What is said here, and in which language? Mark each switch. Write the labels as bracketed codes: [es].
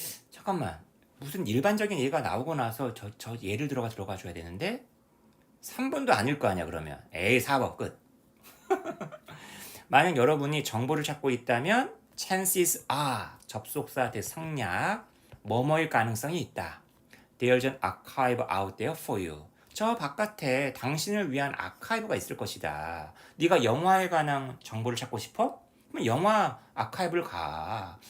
[ko] 잠깐만, 무슨 일반적인 예가 나오고 나서 저 예를 들어가 줘야 되는데 3번도 아닐 거 아니야. 그러면 에이, 4번 끝. 만약 여러분이 정보를 찾고 있다면 [en] chances are, [ko] 접속사 대상약, 뭐뭐일 가능성이 있다. [en] There's an archive out there for you. [ko] 저 바깥에 당신을 위한 아카이브가 있을 것이다. 네가 영화에 관한 정보를 찾고 싶어? 그럼 영화 아카이브를 가.